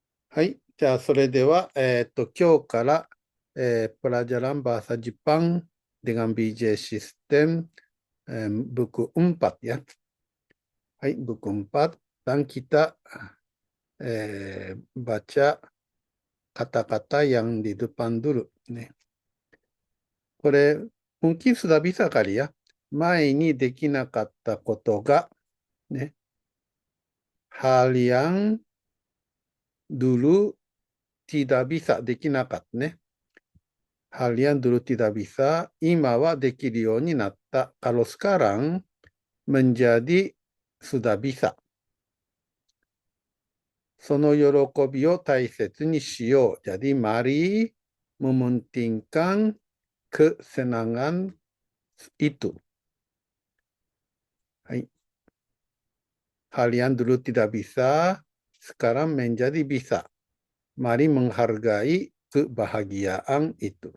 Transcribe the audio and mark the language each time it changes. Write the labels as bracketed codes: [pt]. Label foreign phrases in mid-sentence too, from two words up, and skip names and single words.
[ja] はい。じゃあ、それでは、今日から、 [id] pelajaran bahasa Jepang dengan BJ System buku 4 ya. Hai, buku 4. Dan kita baca kata-kata yang di depan dulu. Nih. これ、mungkin sudah bisa kali ya. [ja] 前にできなかったことが、 [id] ね、hal yang dulu tidak bisa [ja] できなかったね。 [id] hal yang dulu tidak bisa, [ja] 今はできるようになった. [id] Kalau sekarang menjadi sudah bisa. [ja] その喜びを大切にしよう. [id] Jadi mari mementingkan kesenangan itu. Hai. Hal yang dulu tidak bisa, sekarang menjadi bisa. Mari menghargai kebahagiaan itu.